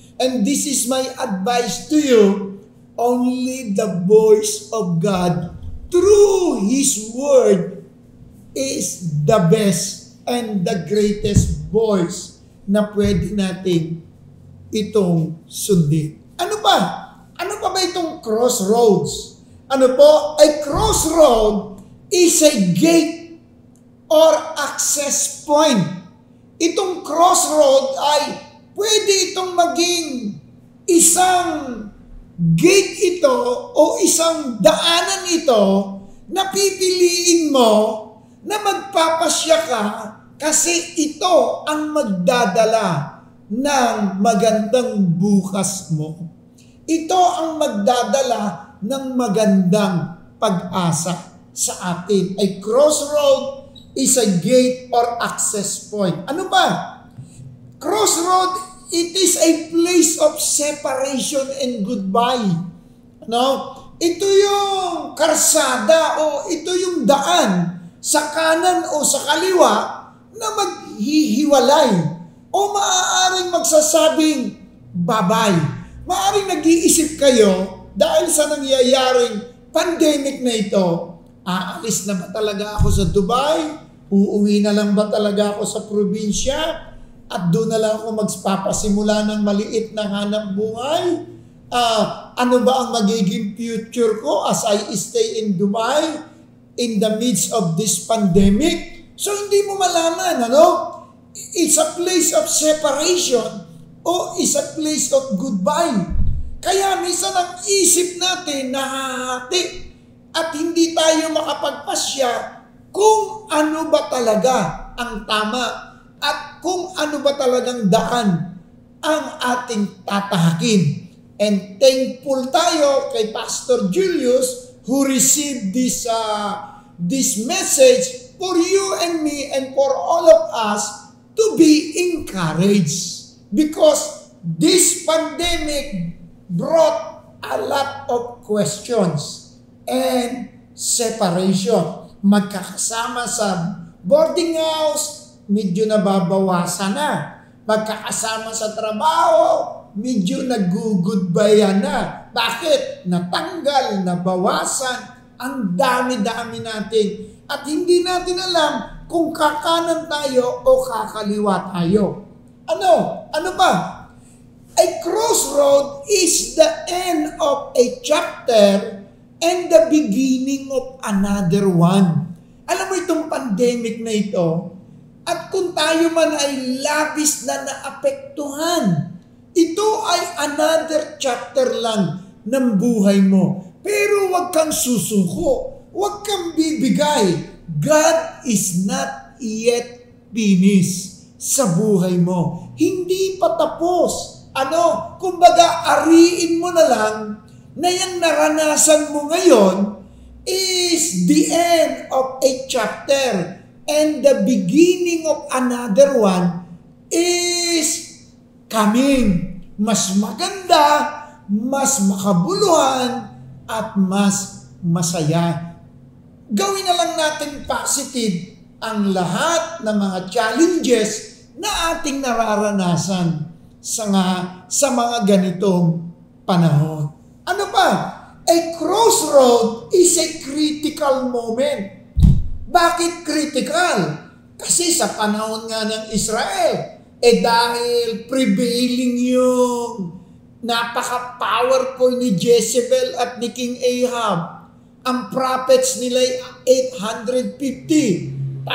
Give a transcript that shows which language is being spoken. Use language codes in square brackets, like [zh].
[en] And this is my advice to you, only the voice of God through His Word is the best and the greatest voice [tl] na pwede natin itong sundin. Ano ba? Ano pa ba itong crossroads? Ano po? [en] A crossroad is a gate or access point. [tl] Itong crossroad ay pwede itong maging isang gate ito o isang daanan ito na pipiliin mo na magpapasya ka kasi ito ang magdadala ng magandang bukas mo. Ito ang magdadala ng magandang pag-asa sa atin. [en] A crossroad is a gate or access point. [tl] Ano ba? [en] Crossroad, it is a place of separation and goodbye. [tl] No? Ito yung karsada o ito yung daan sa kanan o sa kaliwa na maghihiwalay o maaaring magsasabing bye-bye. Maaaring nag-iisip kayo dahil sa nangyayaring pandemic na ito, aalis na ba talaga ako sa Dubai? Uuwi na lang ba talaga ako sa probinsya? At doon na lang ako magpapasimula ng maliit na hanap buhay? Ano ba ang magiging future ko [en] as I stay in Dubai in the midst of this pandemic? So [tl] hindi mo malaman, ano? [en] It's a place of separation o it's a place of goodbye. [tl] Kaya minsan ang isip natin nahahati at hindi tayo makapagpasya kung ano ba talaga ang tama at kung ano ba talagang daan ang ating tatahakin. And thankful tayo kay Pastor Julius [en] who received this message for you and me and for all of us to be encouraged. Because this pandemic brought a lot of questions and separation. [tl] Magkakasama sa boarding house, medyo nababawasan na. Magkakasama sa trabaho, medyo nag-goodbye na. Bakit? Natanggal, nabawasan, ang dami-dami natin. At hindi natin alam kung kakanan tayo o kakaliwa tayo. Ano ba? [en] A crossroad is the end of a chapter and the beginning of another one. [tl] Alam mo itong pandemic na ito, at kung tayo man ay labis na naapektuhan, ito ay [en] another chapter [tl] lang ng buhay mo. Pero huwag kang susuko, huwag kang bibigay. [en] God is not yet finished [tl] sa buhay mo. Hindi pa tapos. Kumbaga, ariin mo na lang na yung naranasan mo ngayon [en] is the end of a chapter and the beginning of another one is coming. [tl] Mas maganda, mas makabuluhan, at mas masaya. Gawin na lang natin positive ang lahat ng mga challenges na ating nararanasan sa mga ganitong panahon. Ano pa? [en] A crossroad is a critical moment. [tl] Bakit critical? Kasi sa panahon nga ng Israel, dahil prevailing yung napaka-powerful ni Jezebel at ni King Ahab, ang prophets nila ay 850.